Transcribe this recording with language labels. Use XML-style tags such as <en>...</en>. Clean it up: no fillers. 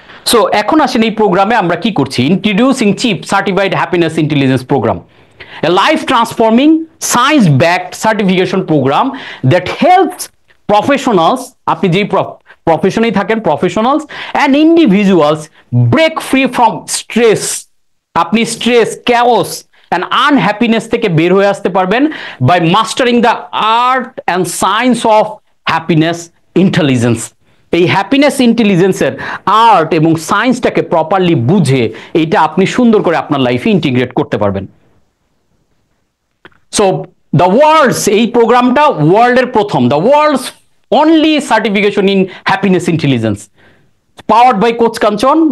<en>so</en> <bn>এখন আসেন এই প্রোগ্রামে আমরা কি করছি,</bn> <en>introducing CHIP certified happiness intelligence program, a life transforming science backed certification program that helps professionals,</en> <bn>আপনি যেই প্রফেশনেই থাকেন,</bn> <en>professionals and individuals break free from stress। আপনি stress, chaos and unhappiness</en> <bn>থেকে বের হয়ে আসতে পারবেন</bn> <en>by mastering the art and science of happiness intelligence।</en> <bn>এই হ্যাপিনেস ইন্টেলিজেন্সের আর্ট এবং সায়েন্সটাকে প্রপারলি বুঝে এইটা আপনি সুন্দর করে আপনার লাইফে ইন্টিগ্রেট করতে পারবেন।</bn> <en>so the world's,</en> <bn>এই প্রোগ্রামটা ওয়ার্ল্ডের প্রথম,</bn> <en>The world's only certification in happiness intelligence, powered by coach Kanchan.</en>